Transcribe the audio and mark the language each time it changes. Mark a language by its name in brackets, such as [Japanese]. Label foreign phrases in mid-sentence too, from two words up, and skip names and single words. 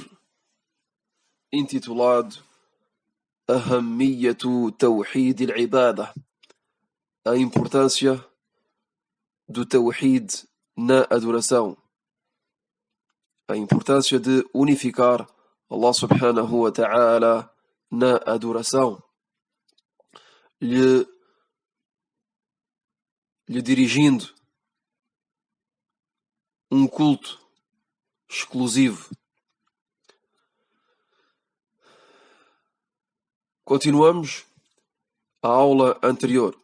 [Portuguese] intitulado Ahammiyatu Tawhid al-Ibadah, a importância do Tawhid na adoração, a importância de unificar Allah [Arabic] سبحانه وتعالى [Portuguese] na adoração, lhe dirigindo um culto exclusivo. Continuamos a aula anterior.